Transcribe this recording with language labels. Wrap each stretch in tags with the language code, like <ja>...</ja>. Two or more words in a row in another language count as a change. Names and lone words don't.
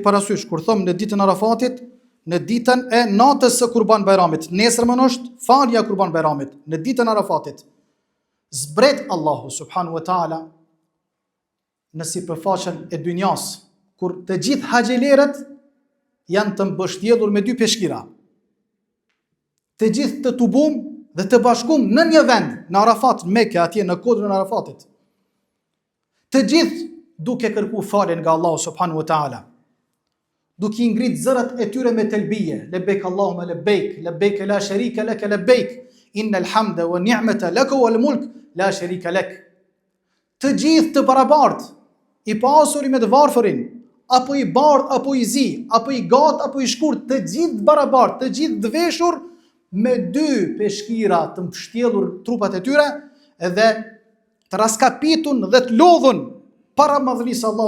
<sq>parasysh kur thom në ditën e Arafatit, në ditën e natës së Kurban Bayramit, nesërmën është falja e Kurban Bayramit, në ditën e Arafatit, zbret</sq> <ar>الله سبحانه وتعالى</ar> <sq>në sipërfaqen e dynjas, kur të gjithë haxhilerët janë të mbështjellur me 2 peshkira, të gjithë të tubum dhe të bashkum në një vend, në Arafat, në Mekë, atje në kodrën e Arafatit. Të gjithë duke kërku faljen nga</sq> <ar>الله سبحانه وتعالى,</ar> <sq>duke i ngrit zërat e tyre me telbije,</sq> <ar>لبيك اللهم لبيك لبيك لا شريك لك لبيك إن الحمد والنعمة لك والملك لا شريك لك.</ar> <sq>Të gjithë të barabartë, i pasuri me të varfërin, apo i bardh apo i zi, apo i gat apo i shkurt, të gjithë barabartë, të gjithë të veshur me 2 peshkira të mbështjellur trupat e tyre dhe të raskapitun dhe të lodhun para madhërisë Allahu</sq>